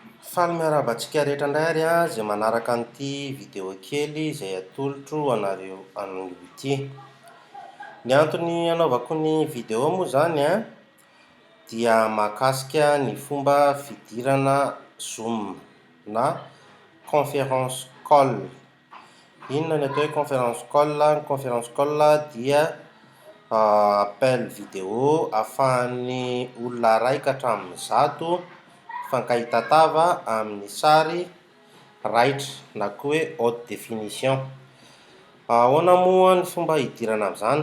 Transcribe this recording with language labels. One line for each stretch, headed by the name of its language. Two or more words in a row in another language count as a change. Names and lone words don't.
Malagasy: Faly miarabantsika rehetra indray ary izay manaraka an'ity vidéo kely izay atolotro anareo an'ity. Ny antony anaovako ny vidéo moa izany dia mahakasika ny fomba fidirana Zoom na
English: conference call.
Malagasy: Inona ny atao hoe
English: conference call?
Malagasy: Ny
English: conference call
Malagasy: dia
French: appel vidéo
Malagasy: ahafahan'ny olona raika hatramin'ny zato mifankahita-tava amin'ny sary raitra na koa hoe
French: haute définition.
Malagasy: Ahoana moa ny fomba hidirana amin'izany?